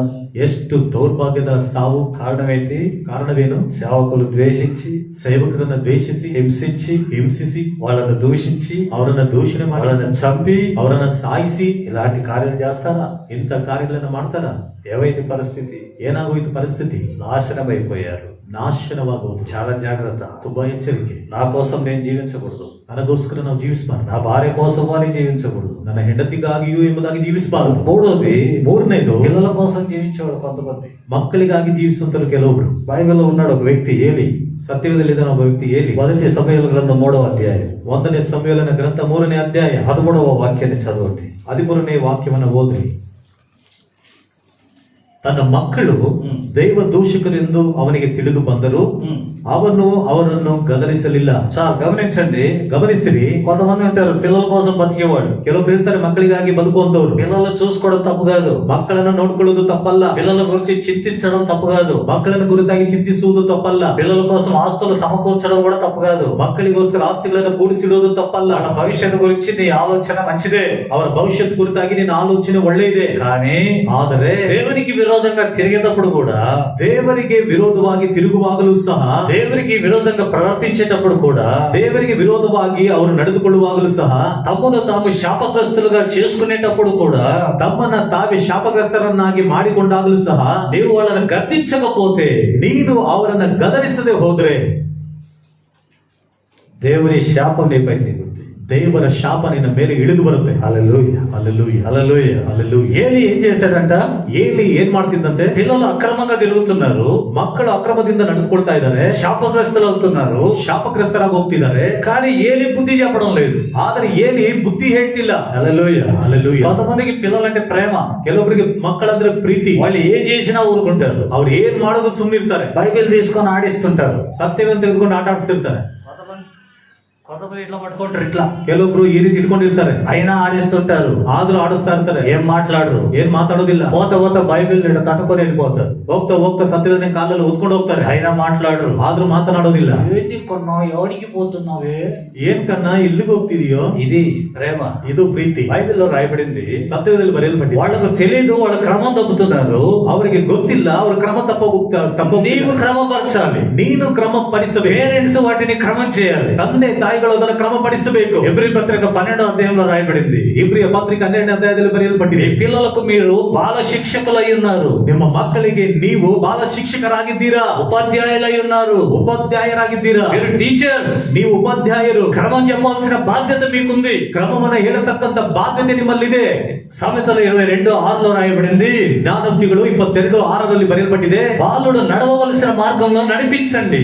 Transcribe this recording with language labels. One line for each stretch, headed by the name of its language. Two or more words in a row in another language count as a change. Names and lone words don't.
Kannada: ಎಷ್ಟು ದೌರ್ಭಾಗ್ಯದ ಸಾವು.
Telugu: కారణం ఏంటి?
Kannada: ಕಾರಣವೇನು?
Telugu: సేవకులు ద్వేషించి,
Kannada: ಸೇವಕರನ್ನ ದ್ವೇಷಿಸಿ,
Telugu: హింసించి, వాళ్ళను దూషించి,
Kannada: ಅವರನ್ನ ದೂಷಣೆ ಮಾಡಿ,
Telugu: వాళ్ళని చంపి,
Kannada: ಅವರನ್ನ ಸಾಯಿಸಿ
Telugu: ఇలాంటి కార్యాలు చేస్తారా?
Kannada: ಇಂಥ ಕಾರ್ಯಗಳನ್ನ ಮಾಡ್ತಾರ.
Telugu: ఏమైంది పరిస్థితి?
Kannada: ಏನಾಗೋಯ್ತು ಪರಿಸ್ಥಿತಿ?
Telugu: నాశనం అయిపోయారు.
Kannada: ನಾಶನವಾಗುವುದು.
Telugu: చాలా జాగ్రత్త.
Kannada: ತುಂಬಾ ಎಚ್ಚರಿಕೆ.
Telugu: నా కోసం నేను జీవించకూడదు,
Kannada: ನನಗೋಸ್ಕರ ನಾವು ಜೀವಿಸಬಾರದು.
Telugu: నా భార్య కోసం అని జీవించకూడదు,
Kannada: ನನ್ನ ಹೆಂಡತಿಗಾಗಿಯೂ ಎಂಬುದಾಗಿ ಜೀವಿಸಬಾರದು.
Telugu: మూడోది
Kannada: ಮೂರನೇದು,
Telugu: పిల్లల కోసం జీవించేవాడు కొంతమంది.
Kannada: ಮಕ್ಕಳಿಗಾಗಿ ಜೀವಿಸುವಂತರು ಕೆಲವೊಬ್ರು.
Telugu: బైబిల్లో ఉన్నాడు ఒక వ్యక్తి ఏలి.
Kannada: ಸತ್ಯವೇದಲ್ಲಿದ್ದಾನೆ ಒಬ್ಬ ವ್ಯಕ್ತಿ ಏಲಿ.
Telugu: 1 సమూయేలు గ్రంథం 3వ అధ్యాయం
Kannada: 1ನೇ ಸಮುವೇಲನ ಗ್ರಂಥ 3ನೇ ಅಧ್ಯಾಯ
Telugu: 13వ వాక్యాన్ని చదవండి.
Kannada: 13ನೇ ವಾಕ್ಯವನ್ನ ಓದ್ರಿ. ತನ್ನ ಮಕ್ಕಳು ದೈವ ದೂಷಕರೆಂದು ಅವನಿಗೆ ತಿಳಿದು ಬಂದರು, ಅವನು ಅವರನ್ನು ಗದರಿಸಲಿಲ್ಲ.
Telugu: చాలా గమనించండి,
Kannada: ಗಮನಿಸಿರಿ.
Telugu: కొంతమంది ఉంటారు పిల్లల కోసం బతికేవాడు.
Kannada: ಕೆಲವೊಬ್ರು ಇರ್ತಾರೆ ಮಕ್ಕಳಿಗಾಗಿ ಬದುಕುವಂತವ್ರು.
Telugu: పిల్లలు చూసుకోవడం తప్పు కాదు,
Kannada: ಮಕ್ಕಳನ್ನು ನೋಡ್ಕೊಳ್ಳೋದು ತಪ್ಪಲ್ಲ.
Telugu: పిల్లల గురించి చింతించడం తప్పు కాదు,
Kannada: ಮಕ್ಕಳನ್ನು ಕುರಿತಾಗಿ ಚಿಂತಿಸುವುದು ತಪ್ಪಲ್ಲ.
Telugu: పిల్లల కోసం ఆస్తులు సమకూర్చడం కూడా తప్పు కాదు,
Kannada: ಮಕ್ಕಳಿಗೋಸ್ಕರ ಆಸ್ತಿಗಳನ್ನು ಕೂಡಿಸಿಡೋದು ತಪ್ಪಲ್ಲ.
Telugu: వాళ్ళ భవిష్యత్తు గురించి నీ ఆలోచన మంచిదే,
Kannada: ಅವರ ಭವಿಷ್ಯತ್ ಕುರಿತಾಗಿ ನಿನ್ನ ಆಲೋಚನೆ ಒಳ್ಳೆ ಇದೆ.
Telugu: కానీ
Kannada: ಆದರೆ
Telugu: దేవునికి విరోధంగా తిరిగేటప్పుడు కూడా,
Kannada: ದೇವರಿಗೆ ವಿರೋಧವಾಗಿ ತಿರುಗುವಾಗಲೂ ಸಹ,
Telugu: దేవునికి విరోధంగా ప్రవర్తించేటప్పుడు కూడా,
Kannada: ದೇವರಿಗೆ ವಿರೋಧವಾಗಿ ಅವರು ನಡೆದುಕೊಳ್ಳುವಾಗಲೂ ಸಹ,
Telugu: తమను తాము శాపగ్రస్తులుగా చేసుకునేటప్పుడు కూడా,
Kannada: ತಮ್ಮನ್ನ ತಾವೇ ಶಾಪಗ್ರಸ್ತರನ್ನಾಗಿ ಮಾಡಿಕೊಂಡಾಗಲೂ ಸಹ,
Telugu: నీవు వాళ్ళని గర్తించకపోతే,
Kannada: ನೀನು ಅವರನ್ನ ಗದರಿಸದೆ ಹೋದ್ರೆ
Telugu: దేవుని శాపం నీపై దిగుతుంది.
Kannada: ದೇವರ ಶಾಪ ನಿನ್ನ ಮೇಲೆ ಇಳಿದು ಬರುತ್ತೆ.
Telugu: హల్లెలూయా,
Kannada: ಹಲ್ಲೆಲೂಯಾ,
Telugu: హల్లెలూయా,
Kannada: ಹಲ್ಲೆಲೂಯಾ.
Telugu: ఏలి ఏం చేశాడంట?
Kannada: ಏಲಿ ಏನ್ ಮಾಡ್ತಿದ್ದಂತೆ?
Telugu: పిల్లలు అక్రమంగా తిరుగుతున్నారు,
Kannada: ಮಕ್ಕಳು ಅಕ್ರಮದಿಂದ ನಡೆದುಕೊಳ್ತಾ ಇದ್ದಾರೆ,
Telugu: శాపగ్రస్తులు అవుతున్నారు.
Kannada: ಶಾಪಗ್ರಸ್ತರಾಗಿ ಹೋಗ್ತಿದ್ದಾರೆ.
Telugu: కానీ ఏలి బుద్ధి చెప్పడం లేదు.
Kannada: ಆದ್ರೆ ಏಲಿ ಬುದ್ಧಿ ಹೇಳ್ತಿಲ್ಲ.
Telugu: హల్లెలూయా, హల్లెలూయా. కొంతమందికి పిల్లలంటే ప్రేమ,
Kannada: ಕೆಲವೊಬ್ಬರಿಗೆ ಮಕ್ಕಳಂದ್ರೆ ಪ್ರೀತಿ.
Telugu: వాళ్ళు ఏం చేసినా ఊరుకుంటారు.
Kannada: ಅವ್ರು ಏನ್ ಮಾಡೋದು ಸುಮ್ಮನಿರ್ತಾರೆ.
Telugu: బైబిల్ తీసుకొని ఆడిస్తుంటారు.
Kannada: ಸತ್ಯವನ್ನು ತೆಗೆದುಕೊಂಡು ಆಟ ಆಡಿಸ್ತಿರ್ತಾರೆ.
Telugu: కొంతమంది ఇట్లా పట్టుకుంటారు, ఇట్లా
Kannada: ಕೆಲವೊಬ್ರು ಈ ರೀತಿ ಇಟ್ಕೊಂಡಿರ್ತಾರೆ,
Telugu: అయినా ఆడిస్తుంటారు.
Kannada: ಆದ್ರೂ ಆಡಿಸ್ತಾ ಇರ್ತಾರೆ.
Telugu: ఏం మాట్లాడరు,
Kannada: ಏನ್ ಮಾತಾಡೋದಿಲ್ಲ.
Telugu: పోత పోత బైబిల్ తట్టుకొని వెళ్ళిపోతారు.
Kannada: ಹೋಗ್ತಾ ಹೋಗ್ತಾ ಸತ್ಯವೇದನೆ ಕಾಲಲ್ಲಿ ಓದ್ಕೊಂಡು ಹೋಗ್ತಾರೆ,
Telugu: అయినా మాట్లాడరు.
Kannada: ಆದ್ರೂ మాట్లాಡೋದಿಲ್ಲ.
Telugu: ఏంటి కొన్నా ఎవరికి పోతున్నావే,
Kannada: ಏನ್ ಕನ್ನ ಇಲ್ಲಿಗೆ ಹೋಗ್ತಿದೀಯೋ?
Telugu: ఇది ప్రేమ.
Kannada: ಇದು ಪ್ರೀತಿ.
Telugu: బైబిల్లో రాయబడింది.
Kannada: ಸತ್ಯವೇದದಲ್ಲಿ ಬರೆಯಲ್ಪಟ್ಟಿದೆ.
Telugu: వాళ్ళకు తెలియదు, వాళ్ళ క్రమం తప్పుతున్నారు.
Kannada: ಅವರಿಗೆ ಗೊತ್ತಿಲ್ಲ, ಅವ್ರ ಕ್ರಮ ತಪ್ಪೋಗ್ತಾ
Telugu: నీవు క్రమపరచాలి.
Kannada: ನೀನು ಕ್ರಮ ಪಡಿಸಬೇಕು.
Telugu: పేరెంట్స్ వాటిని క్రమం చేయాలి.
Kannada: ತಂದೆ ತಾಯಿಗಳು ಅದನ್ನು ಕ್ರಮಪಡಿಸಬೇಕು.
Telugu: ఎబ్రీ పత్రిక 12వ అధ్యాయంలో రాయబడింది.
Kannada: ಇಬ್ರಿಯ ಪತ್ರಿಕೆ 12ನೇ ಅಧ್ಯಾಯದಲ್ಲಿ ಬರೆಯಲ್ಪಟ್ಟಿದೆ.
Telugu: మీ పిల్లలకు మీరు బాల శిక్షకులై ఉన్నారు,
Kannada: ನಿಮ್ಮ ಮಕ್ಕಳಿಗೆ ನೀವು ಬಾಲ ಶಿಕ್ಷಕರಾಗಿದ್ದೀರಾ,
Telugu: ఉపాధ్యాయులై ఉన్నారు,
Kannada: ಉಪಾಧ್ಯಾಯರಾಗಿದ್ದೀರಾ.
Telugu: మీరు టీచర్స్.
Kannada: ನೀವು ಉಪಾಧ್ಯಾಯರು.
Telugu: క్రమం చెప్పాల్సిన బాధ్యత మీకుంది.
Kannada: ಕ್ರಮವನ್ನ ಹೇಳತಕ್ಕಂತ ಬಾಧ್ಯತೆ ನಿಮ್ಮಲ್ಲಿದೆ.
Telugu: సామెతలు 22:6లో రాయబడింది.
Kannada: ಜ್ಞಾನೋಕ್ತಿಗಳು 22:6ರಲ್ಲಿ ಬರೆಯಲ್ಪಟ್ಟಿದೆ.
Telugu: బాలుడు నడవవలసిన మార్గంలో నడిపించండి,